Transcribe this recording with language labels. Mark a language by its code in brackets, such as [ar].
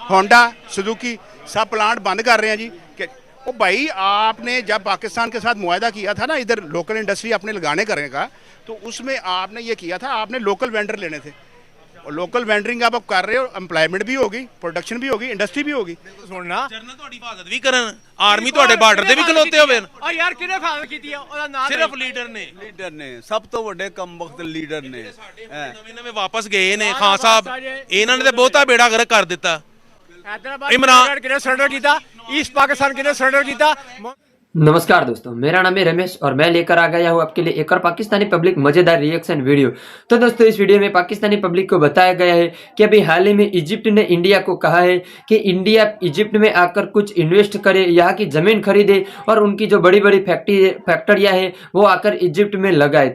[hi] Honda Suzuki सब plant बंद कर रहे हैं जी। ओ भाई, आपने जब पाकिस्तान के साथ मुआहदा किया था ना इधर लोकल इंडस्ट्री अपने लगाने करने का, तो उसमें आपने ये किया था, आपने लोकल वेंडर लेने थे। और लोकल वेंडरिंग आप कर रहे हो, एम्प्लॉयमेंट भी होगी, प्रोडक्शन भी होगी, इंडस्ट्री भी होगी। [pa] ਸੁਣਨਾ ਜਰਨਲ ਤੁਹਾਡੀ ਹਿਫਾਜ਼ਤ ਵੀ ਕਰਨ, ਆਰਮੀ ਤੁਹਾਡੇ ਬਾਰਡਰ ਤੇ ਵੀ ਖਲੋਤੇ ਹੋਵੇ। ਆ ਯਾਰ ਕਿਹਨੇ ਹਿਫਾਜ਼ਤ ਕੀਤੀ ਆ? ਉਹਦਾ ਨਾਮ ਸਿਰਫ ਲੀਡਰ ਨੇ, ਲੀਡਰ ਨੇ ਸਭ ਤੋਂ ਵੱਡੇ ਕਮਬਖਤ ਲੀਡਰ ਨੇ। ਨਵੇਂ ਨਵੇਂ ਵਾਪਸ ਗਏ ਨੇ ਖਾਨ ਸਾਹਿਬ, ਇਹਨਾਂ ਨੇ ਤੇ ਬਹੁਤਾ ਬੇੜਾ ਗਰਕ ਕਰ ਦਿੱਤਾ। [hi] हैदराबाद इमरान- [pa] किने सरेंडर किया, ईस्ट पाकिस्तान किने सरेंडर किया। [hi] नमस्कार दोस्तों, मेरा नाम है रमेश और मैं लेकर आ गया हूँ आपके लिए एक और पाकिस्तानी पब्लिक मजेदार रिएक्शन वीडियो। तो दोस्तों इस वीडियो में पाकिस्तानी पब्लिक को बताया गया है कि अभी हाल ही में इजिप्ट ने इंडिया को कहा है कि इंडिया इजिप्ट में आकर कुछ इन्वेस्ट करे, यहाँ की जमीन खरीदे और उनकी जो बड़ी बड़ी फैक्ट्रियाँ हैं वो आकर इजिप्ट में लगाए।